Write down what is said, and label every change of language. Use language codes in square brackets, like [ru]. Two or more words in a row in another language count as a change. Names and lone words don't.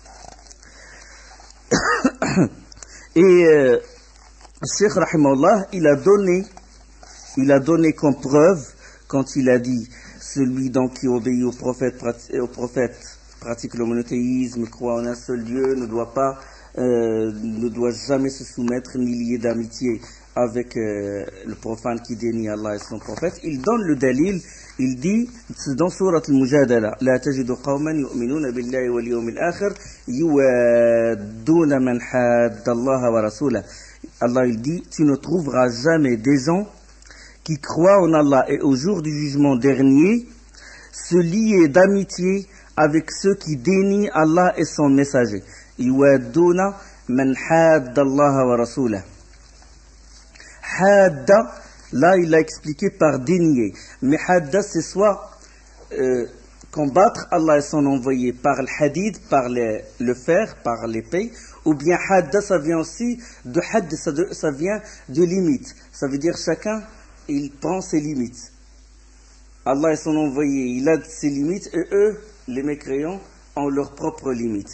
[fr] Et Cheikh Rahimahullah, il a donné comme preuve, quand il a dit: celui donc qui obéit au prophète, pratique le monothéisme, croit en un seul Dieu, ne doit jamais se soumettre ni lier d'amitié avec le profane qui dénie Allah et son prophète. Il donne le dalil, il dit dans sourate al-Mujadala: [ar] لا تجد قوما يؤمنون بالله واليوم الآخر يوادون من حاد الله ورسوله. [fr] Allah il dit: tu ne trouveras jamais des gens qui croient en Allah et au jour du jugement dernier se lier d'amitié avec ceux qui dénient Allah et son messager. [ar] يوادون من حاد الله ورسوله. [fr] Hadda, là il a expliqué par dénier. Mais hadda c'est soit combattre Allah et son envoyé par le hadid, par le fer, par l'épée, ou bien hadda, ça vient aussi de hadd, ça vient de limite. Ça veut dire chacun, il prend ses limites. Allah et son envoyé, il a ses limites, et eux, les mécréants, ont leurs propres limites.